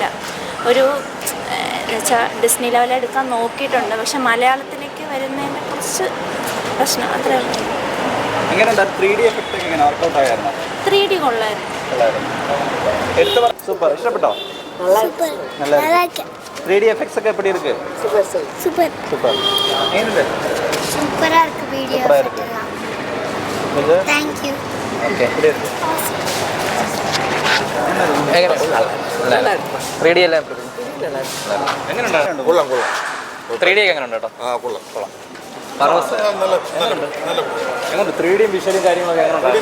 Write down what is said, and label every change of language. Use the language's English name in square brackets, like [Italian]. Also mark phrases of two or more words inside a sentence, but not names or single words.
[Malayalam] ഒരു ഡിസ്നി ലെവൽ എടുക്കാൻ നോക്കിയിട്ടുണ്ട്, പക്ഷെ മലയാളത്തിലേക്ക് വരുന്നതിനെ കുറച്ച് പ്രശ്നം അത്രേ ഉള്ളൂ. എങ്ങനെയുണ്ടായിരുന്നു? 3D എഫക്റ്റ് ഒക്കെ എങ്ങനെ വർക്കൗട്ട് ആയിരുന്നു? 3D കൊള്ളായിരുന്നു. സൂപ്പർ. ഇഷ്ടപ്പെട്ടോ? നല്ല 3D എഫക്ട്സ് ഒക്കെ [Tamil] எப்படி இருக்கு? சூப்பர். [Malayalam] എങ്ങനെയുണ്ട്? [Tamil] சூப்பரா இருக்கு வீடியோ எஃபெக்ட் எல்லாம். [English] Thank you. [Malayalam] ഓക്കേ. 3D എല്ലാം എങ്ങനെയുണ്ടായിരുന്നു? കൊള്ളാം. 3D ഒക്കെ എങ്ങനെയുണ്ട് കേട്ടോ? കൊള്ളാം. ബറോസ് എങ്ങനെയുണ്ട്? 3D വിഷ്വലും കാര്യങ്ങളൊക്കെ എങ്ങനെയുണ്ട്?